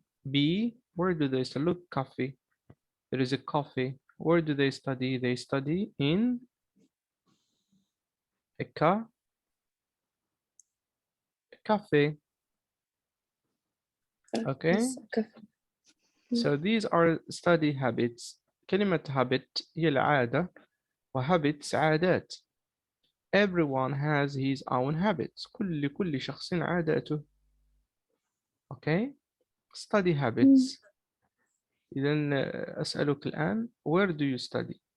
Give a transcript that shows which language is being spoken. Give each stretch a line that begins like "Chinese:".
English: B. Where do they study? Look, coffee. There is a coffee. Where do they study? They study in a cafe. Okay. So these are study habits.
Arabic: كلمة habit هي العادة وhabits عادات.
English: Everyone has his own habits.
Arabic: كل شخص عاداته.
English: Okay. Study habits.
Arabic: إذن أسألك الآن
English: where do you study?